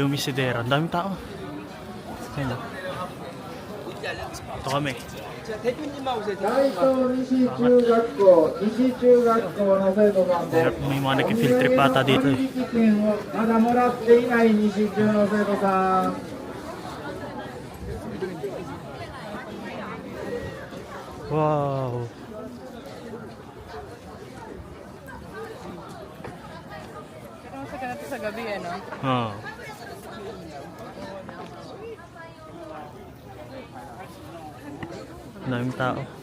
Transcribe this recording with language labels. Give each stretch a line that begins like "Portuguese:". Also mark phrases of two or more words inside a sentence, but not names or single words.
Filipino: Ang daming tao. Ayun na. Ito kami.
Japanese: 大東西中学校、西中学校の生徒さんで、
Filipino: May mga nag-filter pa ata dito eh.
Japanese: 割引券をまだもらっていない西中の生徒さん。
Filipino: Wow! Pero masaka natin sa gabi, ano? Oh. Ang daming tao.